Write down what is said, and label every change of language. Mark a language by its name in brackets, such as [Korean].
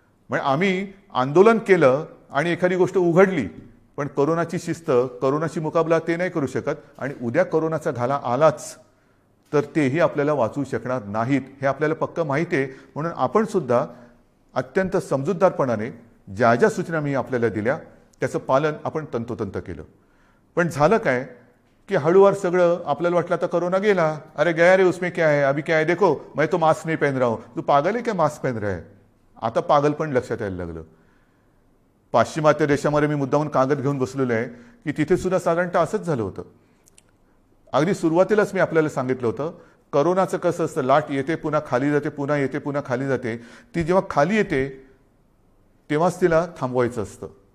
[Marathi] म्हणजे आम्ही आंदोलन केलं आणि एखादी गोष्ट उघडली, पण करोनाची शिस्त, करोनाची मुकाबला ते नाही करू शकत. आणि उद्या करोनाचा घाला आलाच तर तेही आपल्याला वाचवू शकणार नाहीत हे आपल्याला पक्क माहिती आहे. म्हणून आपण सुद्धा अत्यंत समजूतदारपणाने ज्या ज्या सूचना मी आपल्याला दिल्या त्याचं पालन आपण तंतोतंत केलं. पण झालं काय कि हळूवार सगळं आपल्याला वाटलं आता कोरोना गेला, [Hindi] अरे गया रे उसमें क्या है, अभी क्या है देखो मैं तो मास्क नहीं पहन रहा हूं, तू पागल है क्या मास्क पहन रहा है. [Marathi] आता पागल पण लक्षात यायला लागलं. पाश्चिमात्य देशामध्ये मी मुद्दामून कागद घेऊन बसलेलो आहे की तिथे सुद्धा साधारणतः असंच झालं होतं. अगदी सुरुवातीलाच मी आपल्याला सांगितलं होतं करोनाचं कसं असतं, लाट येते पुन्हा खाली जाते, पुन्हा येते पुन्हा खाली जाते. ती जेव्हा खाली येते तेव्हाच तिला थांबवायचं असतं.